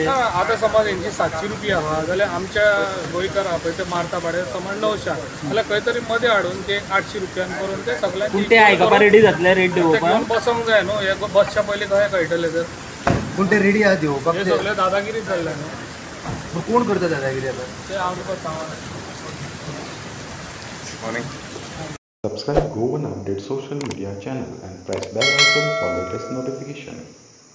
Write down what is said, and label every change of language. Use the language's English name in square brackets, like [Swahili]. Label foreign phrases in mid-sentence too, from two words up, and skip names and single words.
[Konkani] आतां समज हेंची 700 रुपया आहा जाल्यार आमच्या गोंयकार आहा पळय ते मारता भाडें समज 900 जाल्यार खंय तरी मदें हाडून ते 800 रुपयान करून ते सगळ्यांनी पूण ते आयकपा रेडी जातले रेट दिवपाक बसोंक जाय न्हू हे बसच्या पयलीं खंय कळटले तर पूण ते रेडी आहा दिवपाक हे सगळे दादागिरी जाल्ले न्हू कोण करता दादागिरी आतां ते हांव तुका सांगना [English] Subscribe Go One Update social media channel and press bell icon for latest notification.